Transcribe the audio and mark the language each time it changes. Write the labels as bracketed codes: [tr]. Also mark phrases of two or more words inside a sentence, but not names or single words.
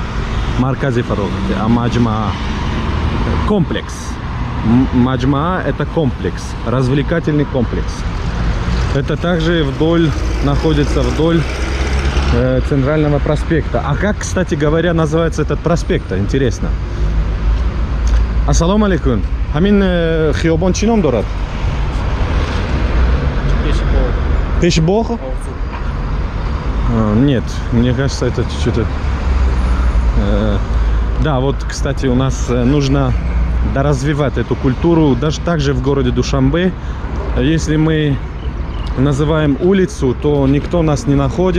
[tg] Маркази Фарогати, а Маджмаа. [ru] Комплекс. Маджмаа это комплекс, развлекательный комплекс. Это также находится вдоль центрального проспекта. А как, кстати говоря, называется этот проспект? Интересно. [ar] Ассаламу алейкум. [tg] Хамин хиобон чи ном дорад? Пешбог? [ru] Нет, мне кажется, это что-то... Да, вот, кстати, у нас нужно доразвивать эту культуру. Даже также в городе Душанбе. Если мы называем улицу, то никто нас не находит.